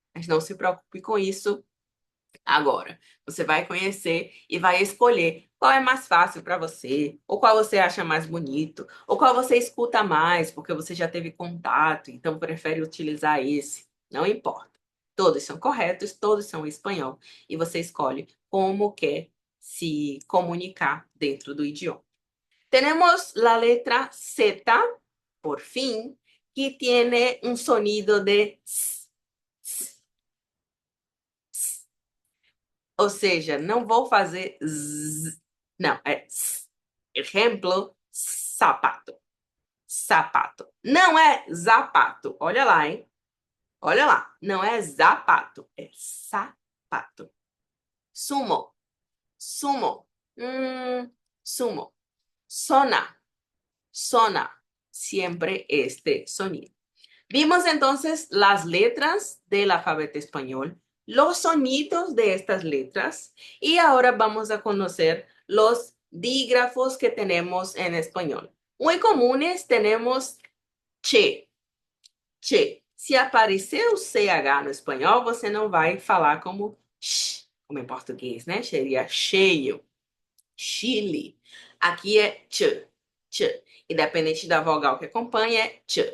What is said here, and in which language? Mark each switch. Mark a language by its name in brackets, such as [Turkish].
[Portuguese] Mas não se preocupe com isso agora. Você vai conhecer e vai escolher qual é mais fácil para você, ou qual você acha mais bonito, ou qual você escuta mais, porque você já teve contato, então prefere utilizar esse. Não importa. Todos são corretos, todos são em espanhol, e você escolhe como quer se comunicar dentro do idioma. [Spanish] Tenemos la letra Z, por fin, que tiene un sonido de S, S, S. [Portuguese] Ou seja, não vou fazer Z, não, é S. Exemplo, sapato, sapato. Não é zapato, olha lá, hein? Olha lá, não é zapato, é sapato. [Spanish] Sumo, sumo, sumo. Sona, sona, siempre este sonido. Vimos entonces las letras del alfabeto español, los sonidos de estas letras y ahora vamos a conocer los dígrafos que tenemos en español. Muy comunes tenemos che, che. [Portuguese] Se aparecer o CH no espanhol, você não vai falar como sh, como em português, né? Seria cheio, Chile. Aqui é ch, ch. Independente da vogal que acompanha, é ch.